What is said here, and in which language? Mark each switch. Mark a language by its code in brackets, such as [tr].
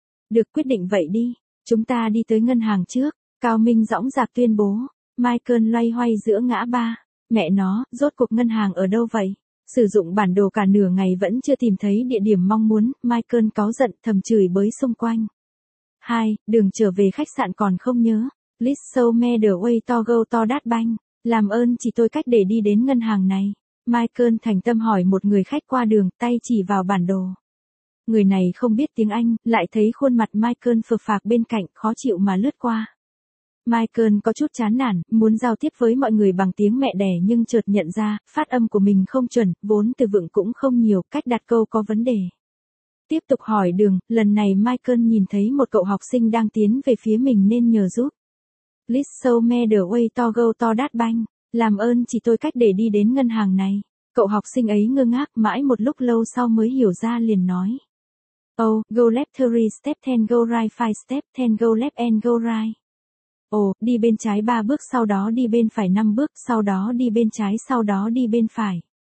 [vi] Được, quyết định vậy đi, chúng ta đi tới ngân hàng trước, Cao Minh dõng dạc tuyên bố. Michael loay hoay giữa ngã ba, mẹ nó, rốt cuộc ngân hàng ở đâu vậy? Sử dụng bản đồ cả nửa ngày vẫn chưa tìm thấy địa điểm mong muốn, Michael cáu giận, thầm chửi bới xung quanh. Hai, đường trở về khách sạn còn không nhớ. [en] Please show me the way to go to that bank. [vi] Làm ơn chỉ tôi cách để đi đến ngân hàng này. Michael thành tâm hỏi một người khách qua đường, tay chỉ vào bản đồ. Người này không biết tiếng Anh, lại thấy khuôn mặt Michael phờ phạc bên cạnh, khó chịu mà lướt qua. Michael có chút chán nản, muốn giao tiếp với mọi người bằng tiếng mẹ đẻ nhưng chợt nhận ra, phát âm của mình không chuẩn, vốn từ vựng cũng không nhiều, cách đặt câu có vấn đề. Tiếp tục hỏi đường, lần này Michael nhìn thấy một cậu học sinh đang tiến về phía mình nên nhờ giúp. [en] Please show me the way to go to that bank. [vi] Làm ơn chỉ tôi cách để đi đến ngân hàng này. Cậu học sinh ấy ngơ ngác mãi một lúc lâu sau mới hiểu ra liền nói. [en] Oh, go left 3 step then go right 5 step then go left and go right. [vi] Oh, đi bên trái 3 bước sau đó đi bên phải 5 bước sau đó đi bên trái sau đó đi bên phải.